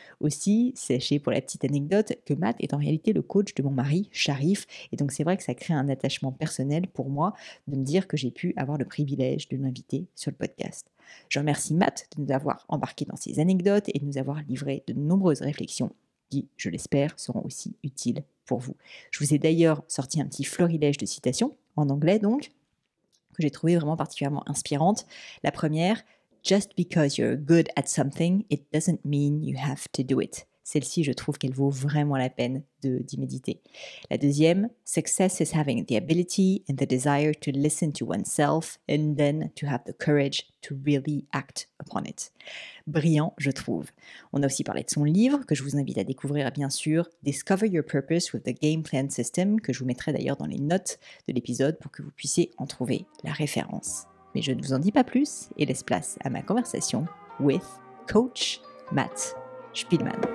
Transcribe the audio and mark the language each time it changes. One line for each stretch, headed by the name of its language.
French: Aussi, sachez pour la petite anecdote que Matt est en réalité le coach de mon mari, Sharif, et donc c'est vrai que ça crée un attachement personnel pour moi de me dire que j'ai pu avoir le privilège de l'inviter sur le podcast. Je remercie Matt de nous avoir embarqués dans ces anecdotes et de nous avoir livré de nombreuses réflexions qui, je l'espère, seront aussi utiles pour vous. Je vous ai d'ailleurs sorti un petit florilège de citations, en anglais donc, que j'ai trouvé vraiment particulièrement inspirantes. La première,
English: « Just because you're good at something, it doesn't mean you have to do it ».
French: Celle-ci, je trouve qu'elle vaut vraiment la peine d'y méditer. La deuxième,
English: « Success is having the ability and the desire to listen to oneself and then to have the courage to really act upon it ».
French: Brillant, je trouve. On a aussi parlé de son livre, que je vous invite à découvrir bien sûr, «
English: Discover Your Purpose with the Game Plan System
French: », que je vous mettrai d'ailleurs dans les notes de l'épisode pour que vous puissiez en trouver la référence. Mais je ne vous en dis pas plus et laisse place à ma conversation
English: with
French: Coach Matt Spielman.